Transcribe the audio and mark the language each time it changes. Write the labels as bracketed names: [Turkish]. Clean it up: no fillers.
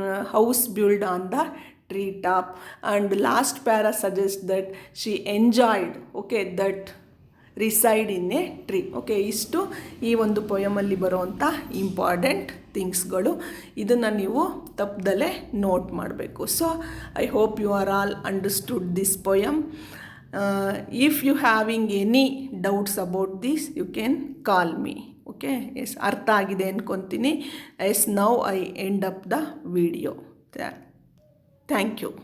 [English] house built on the tree top and last para suggests that she enjoyed, okay, that reside in a tree. [Kannada] Okay, ಇಷ್ಟು ಈ ಒಂದು ಪೊಯಮಲ್ಲಿ ಬರೋವಂಥ important ಥಿಂಗ್ಸ್ಗಳು. ಇದನ್ನು ನೀವು ತಪ್ಪದಲ್ಲೇ note ಮಾಡಬೇಕು. [English] So I hope you are all understood this poem. If you having any doubts about this, you can call me. Okay, yes, [Kannada] ಅರ್ಥ ಆಗಿದೆ ಅನ್ಕೊಂತೀನಿ. [English] Yes, now I end up the video. Thank you.